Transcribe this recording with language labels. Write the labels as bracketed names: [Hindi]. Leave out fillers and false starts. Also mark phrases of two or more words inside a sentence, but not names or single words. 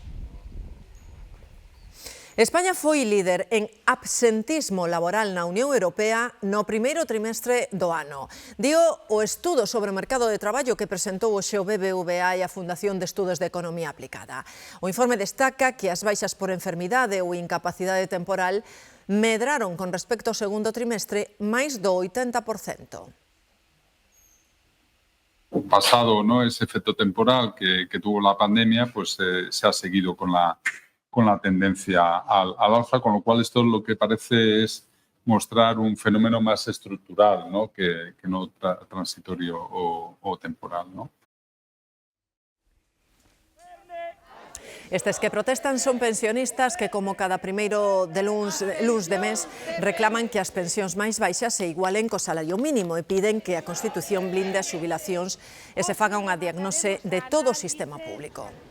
[Galician] España foi líder en absentismo laboral na Unión Europea no primeiro trimestre do ano. Dio o estudo sobre o mercado de traballo que presentou hoxe o BBVA e a Fundación de Estudos de Economía Aplicada. O informe destaca que as baixas por enfermidade ou incapacidade temporal medraron con respecto ao segundo trimestre máis do 80%. [Spanish] Pasado, ¿no?, ese efecto temporal que tuvo la pandemia, pues se ha seguido con la tendencia al alza, con lo cual esto lo que parece es mostrar un fenómeno más estructural, ¿no?, que no transitorio o temporal, ¿no? [Galician] Estes que protestan son pensionistas que, como cada primeiro de luns de mes, reclaman que as pensións máis baixas se igualen co salario mínimo e piden que a Constitución blinde as xubilacións e se faga unha diagnose de todo o sistema público.